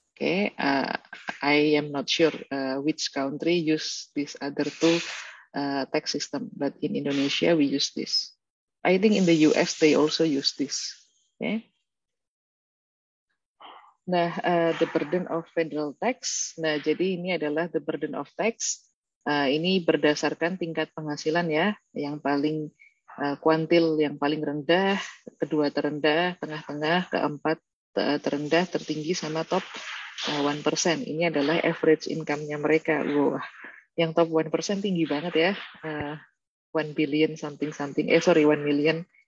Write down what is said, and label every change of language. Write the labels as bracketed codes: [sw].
[en] Oke, I am not sure which country use this other two tax system, but in Indonesia we use this. I think in the US they also use this. Okay. Nah, the burden of federal tax. [id] Nah, jadi ini adalah [en] the burden of tax. [id] Ini berdasarkan tingkat penghasilan ya, yang paling kuantil yang paling rendah, kedua terendah, tengah-tengah, keempat terendah, tertinggi sama top 1%. Ini adalah average income-nya mereka. Wah, yang top 1% tinggi banget ya. [en] 1 billion something, 1 million.